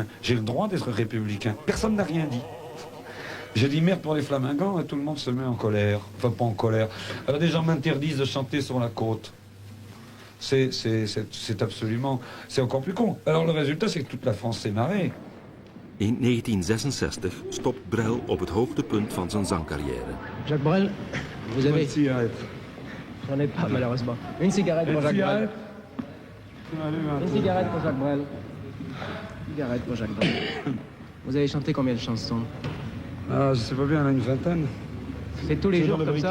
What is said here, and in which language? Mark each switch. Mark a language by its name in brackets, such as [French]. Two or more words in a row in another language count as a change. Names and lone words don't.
[French] J'ai le droit d'être républicain. Personne n'a rien dit. J'ai dit merde pour les flamingants et tout le monde se met en colère. Enfin, pas en colère. Alors des gens m'interdisent de chanter sur la côte. C'est absolument... C'est encore plus con. Alors le résultat, c'est que toute la France s'est marrée. [Dutch] In 1966 stopt Brel op het hoogtepunt van zijn zangcarrière. [French] Jacques Brel, vous avez... Une cigarette. J'en ai pas, malheureusement. Une cigarette pour Jacques Brel. Une cigarette pour Jacques Brel. Une cigarette pour Jacques Brel. Vous avez chanté combien de chansons? Ah, je sais pas bien, là, une vingtaine. C'est tous les jours comme ça?